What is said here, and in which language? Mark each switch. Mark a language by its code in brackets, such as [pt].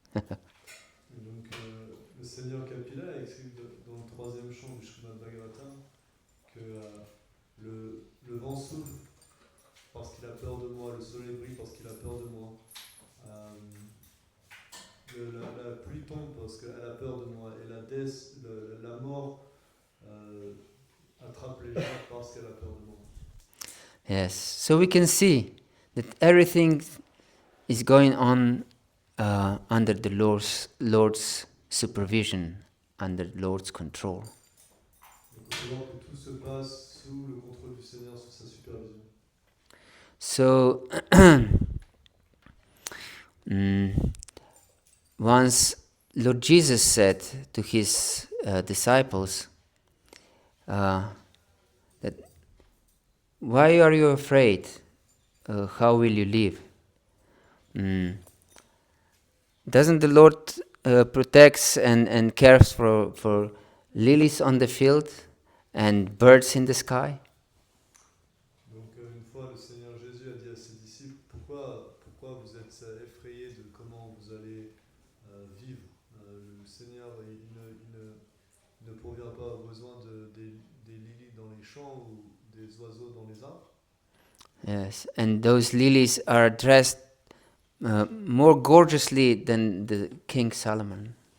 [fr] Donc le Seigneur Kapila écrit dans le troisième chant du Srimad Bhagavatam que le vent souffle parce qu'il a peur de moi, le soleil brille parce qu'il a peur de moi, la pluie tombe parce qu'elle a peur de moi, et la mort attrape les gens parce qu'elle a peur de moi. [en] Yes, so we can see that everything is going on under the Lord's supervision, under the Lord's control. [fr] Donc on peut voir que tout se passe sous le contrôle du Seigneur, sous sa supervision. [en] So once Lord Jesus said to his disciples that why are you afraid? How will you live? Doesn't the Lord protects and cares for lilies on the field and birds in the sky? [fr] Donc une fois, le Seigneur Jésus a dit à ses disciples, pourquoi vous êtes effrayés de comment vous allez vivre? Le Seigneur, il ne provient pas aux besoins des lilies dans les champs ou des oiseaux dans les arbres. [en] Yes, and those lilies are dressed more gorgeously than the King Solomon.